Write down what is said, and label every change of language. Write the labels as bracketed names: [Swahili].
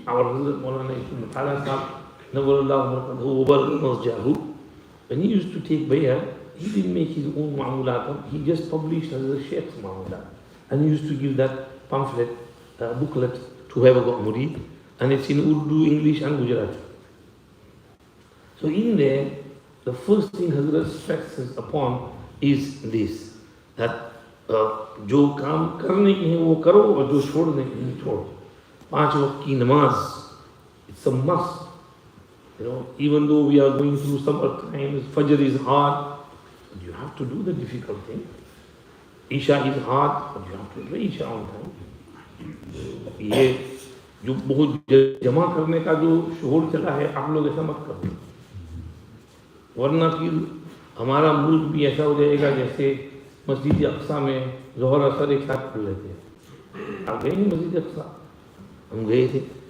[English] Our Hazrat Maulana Ibn Mutala Sahab, Nawarullah Masjid, when he used to take bay'ah, he didn't make his own Mahmoodia, he just published Hazrat Shaykh's Mahmoodia. And he used to give that pamphlet, booklet to whoever got murid, and it's in Urdu, English and Gujarati. So in there, the first thing Hazrat stresses upon is this, that [Hindi] जो काम करने के हैं वो करो और जो छोड़ने के हैं छोड़ो. [English] 5 [Hindi] वक्त की नमाज, [English] it's a must. Even though we are going through summer times, Fajr is hard, but you have to do the difficult thing. Isha is hard, but you have to pray Isha on time. [Hindi] ये जो बहुत जमा करने का जो शोर चला है, आप लोग ऐसा मत करो, वरना फिर हमारा मुल्क भी ऐसा हो जाएगा जैसे मस्जिद अक्सा में ज़ोहर असर एक साथ पढ़ लेते हैं. आप गए नहीं मस्जिद अक्सा? हम गए थे.